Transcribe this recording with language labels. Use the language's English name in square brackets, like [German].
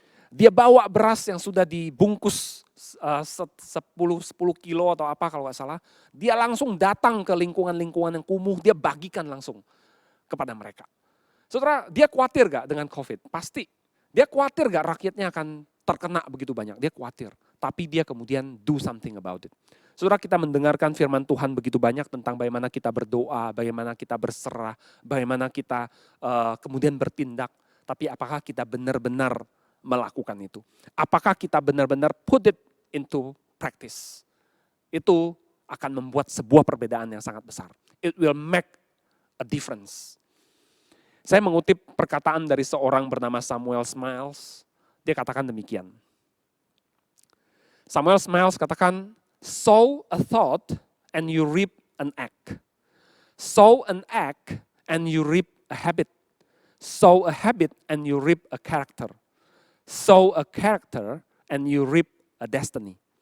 [Indonesian] Dia bawa beras yang sudah dibungkus 10 kilo atau apa kalau nggak salah. Dia langsung datang ke lingkungan-lingkungan yang kumuh, dia bagikan langsung kepada mereka. Saudara, dia khawatir gak dengan COVID? Pasti. Dia khawatir gak rakyatnya akan terkena begitu banyak? Dia khawatir. Tapi dia kemudian [English] do something about it. [Indonesian] Saudara, kita mendengarkan firman Tuhan begitu banyak tentang bagaimana kita berdoa, bagaimana kita berserah, bagaimana kita kemudian bertindak. Tapi apakah kita benar-benar melakukan itu? Apakah kita benar-benar [English] put it into practice? [Indonesian] Itu akan membuat sebuah perbedaan yang sangat besar. [English] It will make a difference. [Indonesian] Saya mengutip perkataan dari seorang bernama Samuel Smiles. Dia katakan demikian. [English] Samuel Smiles [Indonesian] katakan, [English] sow a thought and you reap an act. Sow an act and you reap a habit. Sow a habit and you reap a character. Sow a character and you reap a destiny.